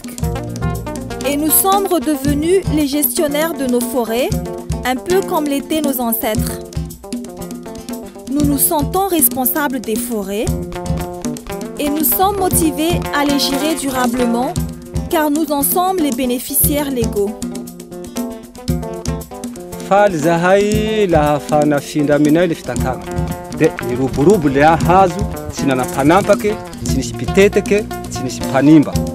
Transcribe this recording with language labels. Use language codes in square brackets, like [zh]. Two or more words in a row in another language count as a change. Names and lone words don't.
[fr] Et nous sommes redevenus les gestionnaires de nos forêts, un peu comme l'étaient nos ancêtres. Nous nous sentons responsables des forêts et nous sommes motivés à les gérer durablement car nous en sommes les bénéficiaires légaux. [mg] Faly zahay laha fanafindra aminay le fitantagna. De iroborobo le hazo, tsy nanapanampake, tsy nisy piteteke, tsy nisy panimba.